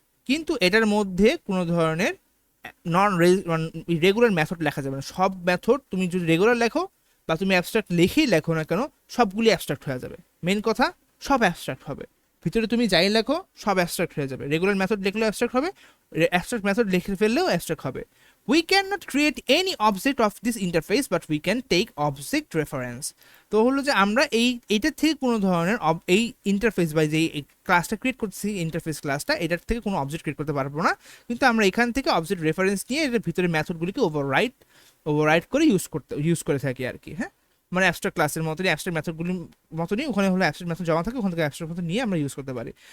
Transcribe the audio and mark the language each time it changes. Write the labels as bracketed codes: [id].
[bn] কিন্তু এটার মধ্যে কোনো ধরনের নন রেগুলার মেথড লেখা যাবে না। সব মেথড তুমি যদি রেগুলার লেখো বা তুমি অ্যাবস্ট্রাক্ট লিখেই লেখো না কেন, সবগুলি অ্যাবস্ট্রাক্ট হয়ে যাবে। মেন কথা, সব অ্যাবস্ট্রাক্ট হবে। ভিতরে তুমি যাই লেখো সব অ্যাবস্ট্রাক্ট হয়ে যাবে। রেগুলার মেথড লিখলেও অ্যাবস্ট্রাক্ট হবে, অ্যাবস্ট্রাক্ট মেথড লিখে ফেললেও অ্যাবস্ট্রাক্ট হবে। [en] We cannot create any object of this interface but we can take object reference. [bn] তো হলো যে আমরা এইটার থেকে কোনো ধরনের এই ইন্টারফেস বা যে ক্লাসটা ক্রিয়েট করছি, ইন্টারফেস ক্লাসটা, এটার থেকে কোনো অবজেক্ট ক্রিয়েট করতে পারবো না, কিন্তু আমরা এখান থেকে অবজেক্ট রেফারেন্স নিয়ে এটার ভিতরে মেথডগুলিকে ওভাররাইট করে ইউজ করে থাকি আর কি। হ্যাঁ, মানে অ্যাবস্ট্রাক্ট ক্লাসের মতনই, অ্যাবস্ট্রাক্ট মেথডগুলির মতনই ওখানে হলো অ্যাবস্ট্রাক্ট মেথড জমা থাকে, ওখান থেকে অ্যাবস্ট্রাক্ট মেথড নিয়ে আমরা ইউজ করতে পারি।